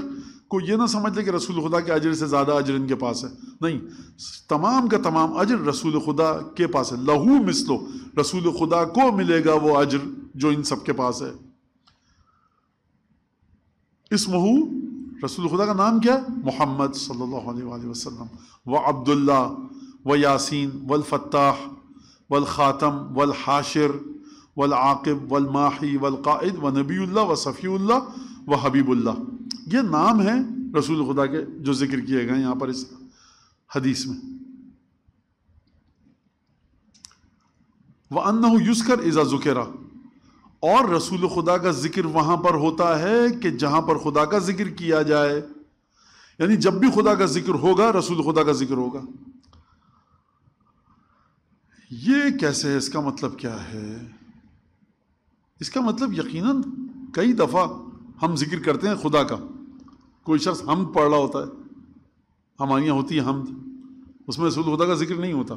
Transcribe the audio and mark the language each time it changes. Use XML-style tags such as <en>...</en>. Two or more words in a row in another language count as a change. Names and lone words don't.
<ur>کو یہ نہ سمجھ لے کہ رسول خدا کے اجر سے زیادہ اجر ان کے پاس ہے, نہیں, تمام کا تمام اجر رسول خدا کے پاس ہے.</ur> <ar>لہو مثلو,</ar> <ur>رسول خدا کو ملے گا وہ اجر جو ان سب کے پاس ہے. اسمہ, رسول خدا کا نام کیا ہے؟</ur> <ar>محمد صلی اللہ علیہ وآلہ وسلم. وعبداللہ ویاسین والفتاح والخاتم والحاشر والعاقب والماحی والقائد ونبی اللہ وصفی اللہ وحبیب اللہ.</ar> <ur>یہ نام ہیں رسول خدا کے جو ذکر کیے گئے یہاں پر اس حدیث میں.</ur> <ar>وَأَنَّهُ يُذْكَرْ إِذَا ذُكِرَ,</ar> <ur>اور رسول خدا کا ذکر وہاں پر ہوتا ہے کہ جہاں پر خدا کا ذکر کیا جائے, یعنی جب بھی خدا کا ذکر ہوگا رسول خدا کا ذکر ہوگا. یہ کیسے ہے؟ اس کا مطلب کیا ہے؟ اس کا مطلب یقیناً کئی دفعہ ہم ذکر کرتے ہیں خدا کا, کوئی شخص حمد پڑھ رہا ہوتا ہے, ہمارے یہاں ہوتی ہے حمد, اس میں رسول خدا کا ذکر نہیں ہوتا.</ur>